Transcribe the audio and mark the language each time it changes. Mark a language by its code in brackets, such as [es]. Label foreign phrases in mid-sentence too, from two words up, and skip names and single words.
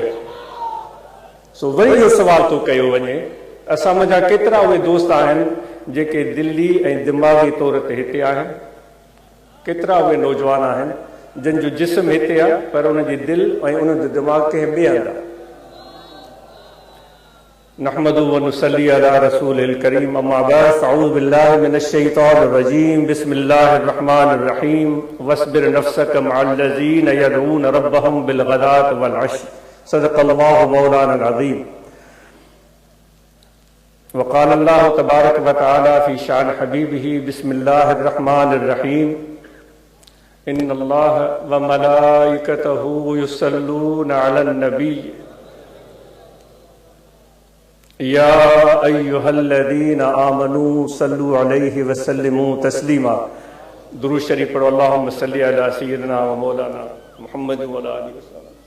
[sd] सो वरी इहो सुवाल थो कयो वञे असां मुंहिंजा केतिरा उहे दोस्त आहिनि जेके दिली ऐं दिमाग़ी तौर ते हिते आहिनि, केतिरा उहे नौजवान आहिनि जिन जो जिस्म हिते आहे पर उन जी दिलि ऐं उन जो दिमाग़ कंहिं ॿिए हंधि आहे। [ar] نحمده ونصلي على رسوله الكريم أما بعد أعوذ بالله من الشيطان الرجيم بسم الله الرحمن الرحيم واصبر نفسك مع الذين يدعون ربهم بالغداة والعشي صدق الله مولانا العظيم. وقال الله تبارك وتعالى في شأن حبيبه بسم الله الرحمن الرحيم إن الله وملائكته يصلون على النبي يا أيها الذين آمنوا صلوا عليه وسلموا تسليما. [sd] दुरूद शरीफ पढ़ो। [ar] اللهم صل على سيدنا ومولانا محمد وعلى آله وسلم.